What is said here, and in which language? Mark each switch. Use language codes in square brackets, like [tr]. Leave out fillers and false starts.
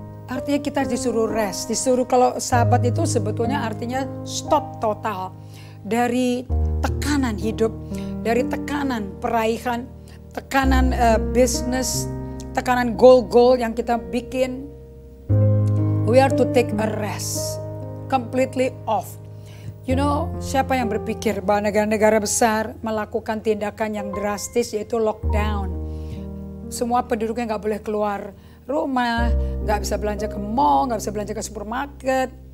[id] Artinya kita disuruh rest, disuruh, kalau Sabat itu sebetulnya artinya stop total dari tekanan hidup, dari tekanan peraihan, tekanan bisnis, tekanan goal yang kita bikin. [en] We are to take a rest, completely off. You know, [id] siapa yang berpikir bahwa negara-negara besar melakukan tindakan yang drastis, yaitu lockdown. Semua penduduknya nggak boleh keluar rumah, nggak bisa belanja ke mall, nggak bisa belanja ke supermarket.